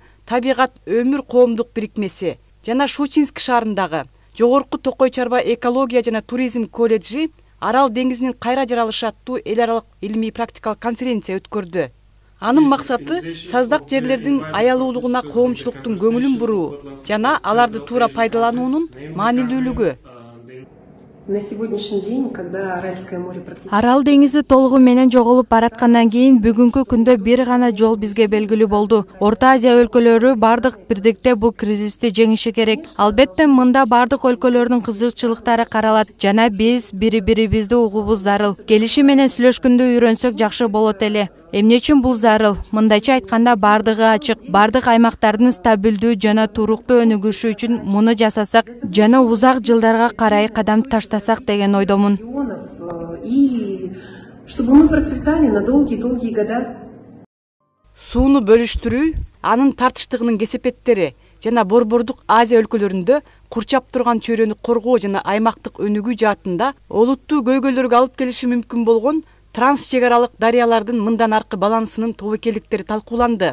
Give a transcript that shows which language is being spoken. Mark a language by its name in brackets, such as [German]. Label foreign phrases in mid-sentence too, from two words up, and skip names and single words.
[Kyrgyz] Табигат өмүр коомдук бирикмеси жана Щучинск шаарындагы Жогорку Токой Чарба экология жана туризм колледжи Арал деңизинин кайра жаралышы аттуу эл аралык илимий практикалык конференция өткөрдү. Анын максаты саздак жерлердин аялуулугуна коомчулуктун көңүлүн буруу жана аларды туура пайдалануунун маанилүүлүгү. [Russian] На сегодняшний день, когда Аральское море практически... [Kyrgyz] Арал деңизи толугу менен жоголуп бараткандан кийин бүгүнкү күндө бир гана жол бизге белгилүү болду. Орто Азия өлкөлөрү бардык бирдикте бул кризисти жеңиши керек. Албетте мында бардык өлкөлөрдүн кызыкчылыктары каралат жана биз бири-бирибизди угуубуз зарыл. Келишим менен сүйлөшкөндө үйрөнсөк жакшы болот эле. Эмне үчүн бул зарыл? Мындайча айтканда бардыгы ачык. Бардык аймактардын стабилдүү жана туруктуу өнүгүшү үчүн муну жасасак жана узак жылдарга карай кадам таштасак деген ойдомун. [Russian] И чтобы мы процветали на долгие года. [Kyrgyz] Сууну бөлүштүрүү, анын тартыштыгынын кесепеттери жана Борбордук Азия өлкөлөрүндө курчап турган чөйрөнү коргоо жана аймактык өнүгүү жаатында олуттуу көйгөйлөргө алып келиши мүмкүн болгон транс-чегаралык дарыялардын мындан аркы балансынын тобокелдиктери талкууланды.